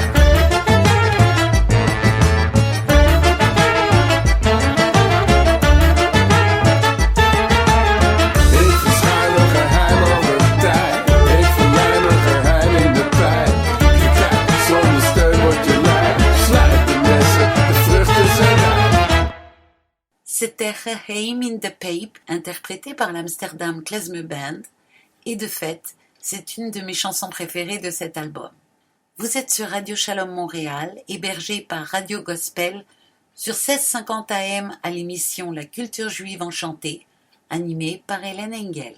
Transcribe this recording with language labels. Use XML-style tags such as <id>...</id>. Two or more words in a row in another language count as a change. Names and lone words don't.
<nl>Ik verschuil een geheim over tijd. Ik verlijm een geheim in de pijp. Kijk, zonder steun word je lui. Slijt de messen, de vruchten zijn rijp.</nl> <fr>C'était Geheim in the Pape, interprété par l'Amsterdam Klezmer Band, et de fait, c'est une de mes chansons préférées de cet album. Vous êtes sur Radio Shalom Montréal, hébergé par Radio Gospel, sur 1650 AM à l'émission La Culture Juive Enchantée, animée par Hélène Engel.</fr>